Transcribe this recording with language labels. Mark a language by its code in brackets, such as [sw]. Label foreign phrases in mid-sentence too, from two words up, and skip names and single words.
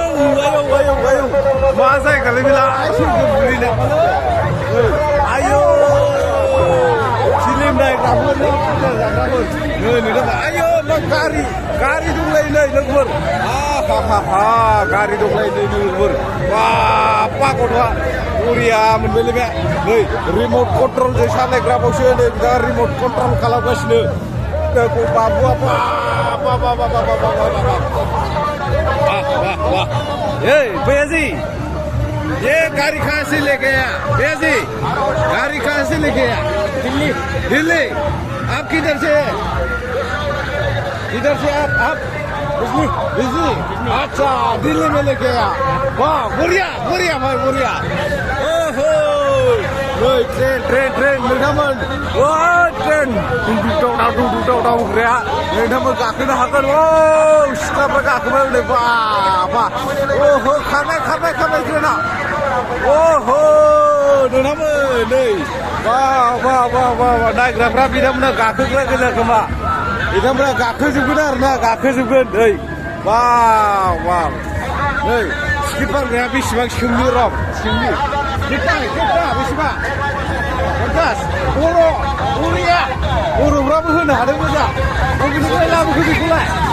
[brx] मा जायगालै बेलाय आयौ फिल्म नायग्राफोर जाग्राफोर नै नोंथांमोन आयौ गारि दंलायो नै लोगोफोर गारि दंलायो नै लोगोफोर बापा गथ'आ बरिया मोनबायलै बे नै रिमट कन्ट्रलजों सालायग्राबावसो नै बिदा रिमट कन्ट्रल खालामगासिनो बाबुआ [hi] भैया जी ये गाड़ी कहाँ से लेके आया भैया जी गाड़ी कहाँ से लेके आया दिल्ली आप किधर से आप बिजली अच्छा दिल्ली में लेके आया वाह बढ़िया बढ़िया भाई बढ़िया ओहो ट्रेन ट्रेन [brx] ट्रेन नोंथांमोन वाह ट्रेन दुंदुदाव ग्राया नोंथांमोन गाखोनो हागोन ओ सिख्लाफ्रा गाखोबाय हनै बा ओहो खारनाय खारनाय खारनाय ट्रेना ओहो नोंथांमोन नै वाह नायग्राफ्रा बिथांमोना गाखोग्रा गोजा खोमा बिथांमोना गाखोजोबगोन आरोना गाखोजोबगोन नै वाव नै टिकेट फानग्राया बेसेबां सोंनि र' सोंनि टिकेटआ बेसेबां 50 बर'निया बर'फ्राबो होनो हादों मोजां बबेनिफ्राय लाबोखो बेखौलाय